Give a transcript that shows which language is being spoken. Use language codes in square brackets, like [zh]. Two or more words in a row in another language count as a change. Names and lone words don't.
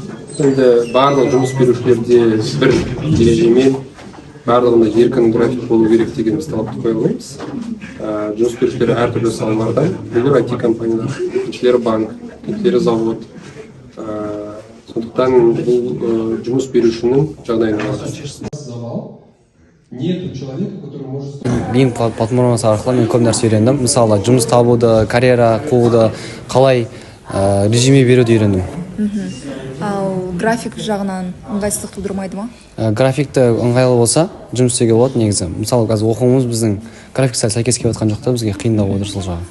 [kk] Енді барлық жұмыс берушілерде бір ережемен барлығында еркін график болу керек деген талапты қоя аламыз. Жұмыс берушілер әртүрлі салалардан, біреулер IT компаниялар, екіншілері банк, екіншілері завод. Сондықтан бұл жұмыс берушінің жағдайына байланысты. [ru] Нету человека, который может... [kk] BIM платформасы арқылы мен көп нәрсе үйрендім. Мысалы, жұмыс табуды, карьера қууды, қалай резюме беруді үйрендім. Ал график жағынан ыңғайсыздық тудырмайды ма? Графикті ыңғайлы болса, жұмыс істеуге болады негізі. Мысалы, қазір оқуымыз біздің график сәйкес келіп жатқан жоқ та, бізге қиындау отыр сол жағы.